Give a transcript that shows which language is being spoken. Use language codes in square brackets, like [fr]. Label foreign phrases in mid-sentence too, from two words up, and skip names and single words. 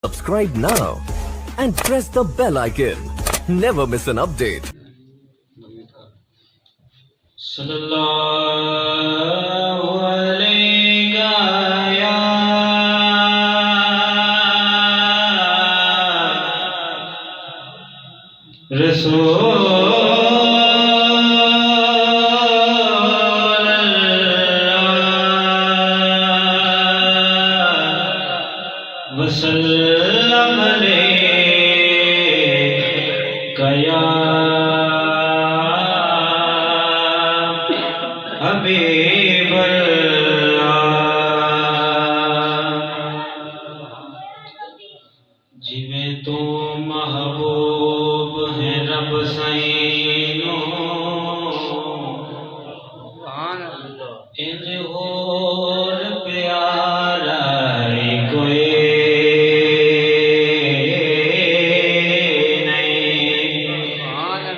[en] Subscribe now and press the bell icon. Never miss an update. [ar] صلى الله عليه يا رسول الله وسلم عليك يا حبيب [pa] جویں تو محبوب ہے رب سینوں انج ہور پیارا کوئی نہیں.